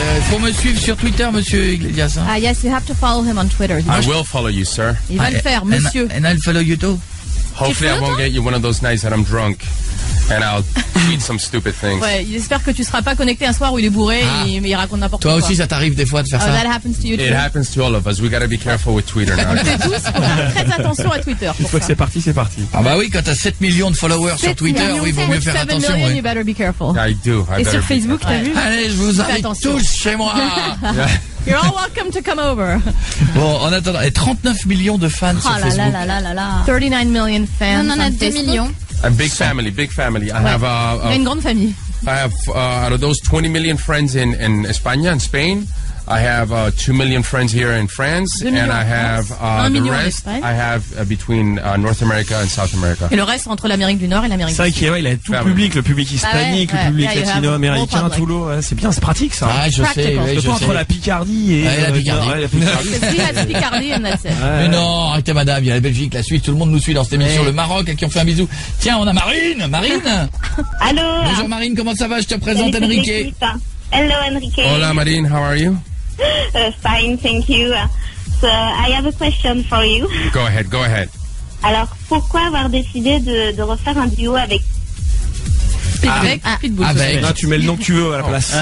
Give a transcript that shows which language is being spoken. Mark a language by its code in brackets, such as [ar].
[fr] Faut me suivre sur Twitter, monsieur Iglesias. [en] Ah, yes, you have to follow him on Twitter. I will follow you, sir. [fr] Il va le faire, monsieur. [en] And I'll follow you too. Hopefully I won't get you one of those nights that I'm drunk and I'll tweet some stupid things. [fr] Ouais, il espère que tu seras pas connecté un soir où il est bourré et il raconte n'importe quoi. Toi aussi, ça t'arrive des fois de faire ça. [en] That happens to you too. It happens to all of us. We gotta be careful with Twitter now. [fr] On fait tous, faut faire très attention à Twitter. Une fois que c'est parti, c'est parti. Ah bah oui, quand t'as 7 millions de followers sur Twitter, oui, il vaut mieux faire attention. [en] 7 million, you better be careful. I do. [fr] Et sur Facebook, t'as vu? Allez, je vous invite tous chez moi. [en] You're all welcome to come over. [fr] Bon, en attendant, et 39 millions de fans sur Facebook. [en] 39 million fans. [fr] Non, on a 2 millions. [en] A big family, big family. I have [fr] Il a une grande famille. [en] I have out of those 20 million friends in España and Spain, I have 2 million friends here in France, and I have the rest. I have between North America and South America. [fr] Et le reste entre l'Amérique du Nord et l'Amérique du Sud. C'est vrai qu'il a tout le public hispanique, le public latino-américain, tout l'eau. C'est bien, c'est pratique ça. Ah, je sais. Entre la Picardie et la Picardie. C'est la Picardie, [en] and that's it. [fr] Mais non, arrêtez madame, il y a la Belgique, la Suisse, tout le monde nous suit dans cette émission, le Maroc à qui on fait un bisou. Tiens, on a Marine. Allô. Bonjour Marine, comment ça va? Je te présente Enrique. [en] Hello Enrique. [es] Hola [en] Marine, how are you? Fine, thank you. So I have a question for you. Go ahead. [fr] Alors, pourquoi avoir décidé de refaire un duo avec Pitbull? Là, tu mets le nom que tu veux à la place.